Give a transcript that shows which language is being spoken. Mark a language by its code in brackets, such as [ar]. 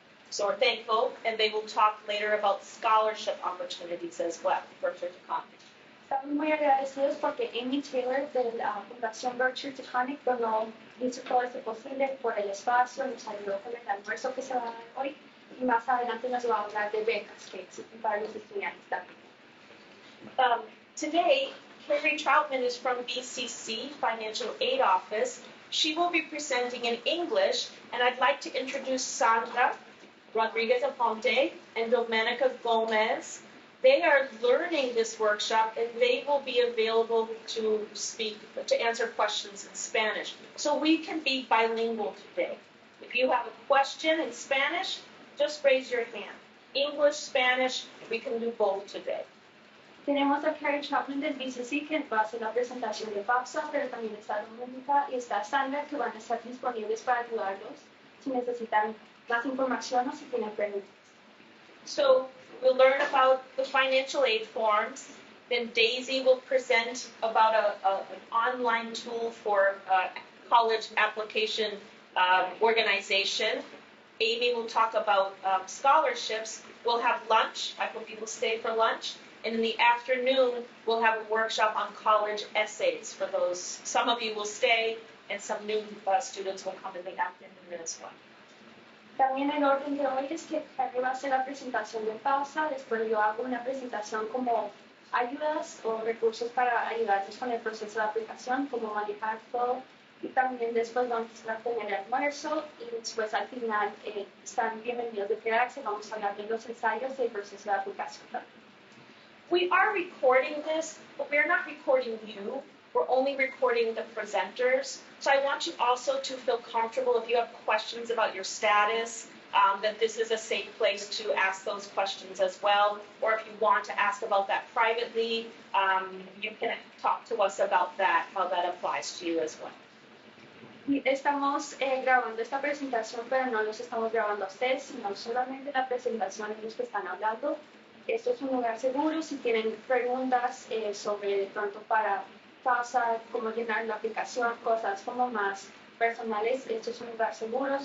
[en] So we're thankful, and they will talk later about scholarship opportunities as well, Berkshire Taconic. [es] Estamos muy agradecidos porque Amy Taylor de la Fundación Berkshire Taconic hizo todo esto posible por el espacio, nos ayudó con el almuerzo que se va a dar hoy y más adelante nos va a hablar de becas que existen para los estudiantes también. [en] Today, Karrie Trautman is from BCC, Financial Aid Office. She will be presenting in English, and I'd like to introduce Sandra Rodriguez-Aponte and Domenica Gomez. They are learning this workshop, and they will be available to answer questions in Spanish. So we can be bilingual today. If you have a question in Spanish, just raise your hand. English, Spanish, we can do both today. [es] Tenemos a Karrie Trautman del BCC que va a hacer la presentación de FAFSA, pero también está Domenica y está Sandra que van a estar disponibles para ayudarlos si necesitan más información o si tienen preguntas. [en] So we'll learn about the financial aid forms. Then Daisy will present about an online tool for college application organization. Amy will talk about scholarships. We'll have lunch. I hope you will stay for lunch. And in the afternoon, we'll have a workshop on college essays for those. Some of you will stay, and some new students will come in the afternoon as well. [es] También el orden de hoy es que Karrie va a hacer la presentación de FAFSA, después yo hago una presentación como ayudas o recursos para ayudarles con el proceso de aplicación, cómo manejar todo, y también después vamos a tener el almuerzo y después al final están bienvenidos de quedarse, vamos a hablar de los ensayos y el proceso de aplicación también. [en] We are recording this, but we are not recording you. We're only recording the presenters. So I want you also to feel comfortable if you have questions about your status, that this is a safe place to ask those questions as well. Or if you want to ask about that privately, you can talk to us about that, how that applies to you as well. [es] Y estamos grabando esta presentación, pero no los estamos grabando a ustedes, sino solamente la presentación de los que están hablando. Esto es un lugar seguro. Si tienen preguntas sobre de pronto para FAFSA, cómo llenar la aplicación, cosas como más personales, esto es un lugar seguro.